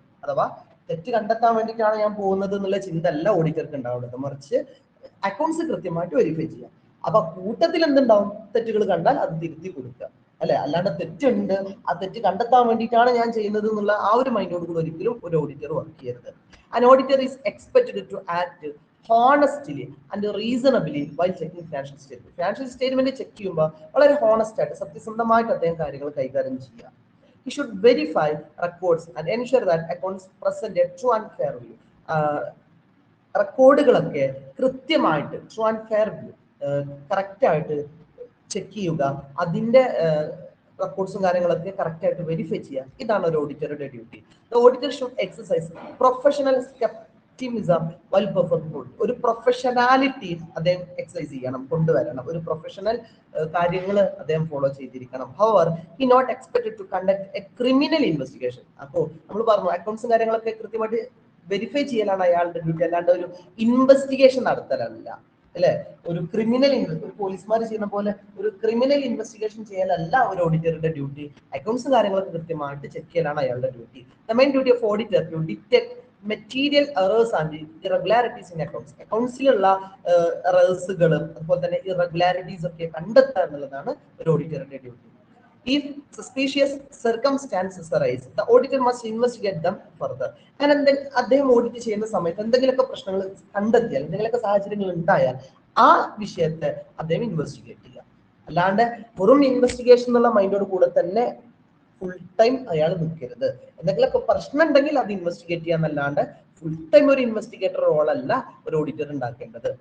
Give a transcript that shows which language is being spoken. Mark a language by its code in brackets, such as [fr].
[ml] അഥവാ തെറ്റ് കണ്ടെത്താൻ വേണ്ടിയിട്ടാണ് ഞാൻ പോകുന്നത് എന്നുള്ള ചിന്ത അല്ല ഓഡിറ്റർക്ക് ഉണ്ടാവുന്നത്, മറിച്ച് അക്കൗണ്ട്സ് കൃത്യമായിട്ട് വെരിഫൈ ചെയ്യാം. അപ്പൊ കൂട്ടത്തിൽ എന്തുണ്ടാവും? തെറ്റുകൾ കണ്ടാൽ അത് തിരുത്തി കൊടുക്കുക അല്ലെ. അല്ലാണ്ട് തെറ്റുണ്ട്, ആ തെറ്റ് കണ്ടെത്താൻ വേണ്ടിയിട്ടാണ് ഞാൻ ചെയ്യുന്നത് എന്നുള്ള ആ ഒരു മൈൻഡോട് കൂടെ ഒരിക്കലും ഒരു ഓഡിറ്റർ വർക്ക് ചെയ്യരുത്. [en] An auditor is expected to act honestly and reasonably while checking financial statement. [ml] Financial statement check ചെയ്യുമ്പോൾ വളരെ ഹോണസ്റ്റ് ആയിട്ട് സത്യസന്ധമായിട്ട് അദ്ദേഹം കാര്യങ്ങൾ കൈകാര്യം ചെയ്യുക. [en] He should verify records and ensure that accounts present a true and fair view. [ml] റെക്കോർഡുകളൊക്കെ കൃത്യമായിട്ട് true and fair correct ആയിട്ട് ചെക്ക് ചെയ്യുക, അതിന്റെ റെക്കോർഡ്സും കാര്യങ്ങളൊക്കെ കറക്റ്റ് ആയിട്ട് വെരിഫൈ ചെയ്യുക. ഇതാണ് ഒരു ഓഡിറ്ററുടെ duty. [en] The auditor should exercise professional scepticism while performing. [ml] ഒരു പ്രൊഫഷണാലിറ്റി അദ്ദേഹം എക്സസൈസ് ചെയ്യണം, കൊണ്ടുവരണം. ഒരു പ്രൊഫഷണൽ കാര്യങ്ങൾ അദ്ദേഹം ഫോളോ ചെയ്തിരിക്കണം. [en] However he not expected to conduct a criminal investigation. [ml] അപ്പോൾ നമ്മൾ പറഞ്ഞു അക്കൗണ്ട്സും കാര്യങ്ങളൊക്കെ കൃത്യമായിട്ട് വെരിഫൈ ചെയ്യലാണ് അയാളുടെ ഡ്യൂട്ടി, അല്ലാണ്ട് ഒരു ഇൻവെസ്റ്റിഗേഷൻ നടത്തലല്ല, അല്ലെ? ഒരു ക്രിമിനൽ ഒരു പോലീസുമാർ ചെയ്യുന്ന പോലെ ഒരു ക്രിമിനൽ ഇൻവെസ്റ്റിഗേഷൻ ചെയ്യലല്ല ഒരു ഓഡിറ്ററുടെ ഡ്യൂട്ടി. അക്കൗണ്ട്സും കാര്യങ്ങളൊക്കെ കൃത്യമായിട്ട് ചെക്ക് ചെയ്യലാണ് അയാളുടെ duty. [en] The main duty of auditor to detect material errors and irregularities in accounts. [ml] അക്കൗണ്ട്സിലുള്ള എറേഴ്സുകളും അതുപോലെ തന്നെ ഇറഗുലാരിറ്റീസ് ഒക്കെ കണ്ടെത്തുക എന്നുള്ളതാണ് ഒരു ഓഡിറ്ററുടെ duty. [en] If suspicious circumstances arise, the auditor must investigate them further. [ml] അങ്ങനെ അദ്ദേഹം ഓഡിറ്റ് ചെയ്യുന്ന സമയത്ത് എന്തെങ്കിലുമൊക്കെ പ്രശ്നങ്ങൾ കണ്ടെത്തിയാൽ, എന്തെങ്കിലുമൊക്കെ സാഹചര്യങ്ങൾ ഉണ്ടായാൽ ആ വിഷയത്തെ അദ്ദേഹം ഇൻവെസ്റ്റിഗേറ്റ് ചെയ്യുക. അല്ലാണ്ട് വെറും ഇൻവെസ്റ്റിഗേഷൻ എന്നുള്ള മൈൻഡോട് കൂടെ തന്നെ ഫുൾ ടൈം അയാൾ നിൽക്കരുത്. എന്തെങ്കിലുമൊക്കെ പ്രശ്നം ഉണ്ടെങ്കിൽ അത് ഇൻവെസ്റ്റിഗേറ്റ് ചെയ്യാന്നല്ലാണ്ട് ഫുൾ ടൈം ഒരു ഇൻവെസ്റ്റിഗേറ്റർ റോളല്ല ഒരു ഓഡിറ്റർ ഉണ്ടാക്കേണ്ടത്.